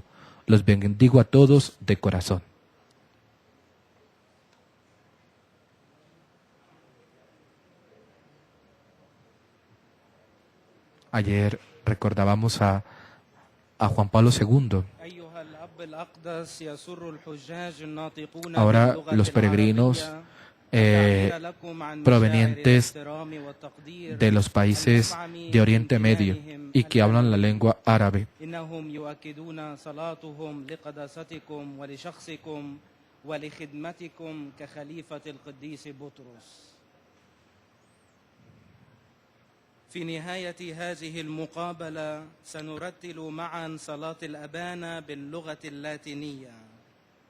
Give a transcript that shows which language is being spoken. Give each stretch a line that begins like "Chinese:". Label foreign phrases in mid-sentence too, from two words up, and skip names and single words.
Spanish: Los bendigo a todos de corazón. Ayer recordábamos a Juan Pablo II. Ahora los peregrinos provenientes de los países de Oriente Medio y que hablan la lengua árabe.
Arabic: في نهاية هذه المقابلة سنرتل معا صلاة الأبانا باللغة اللاتينية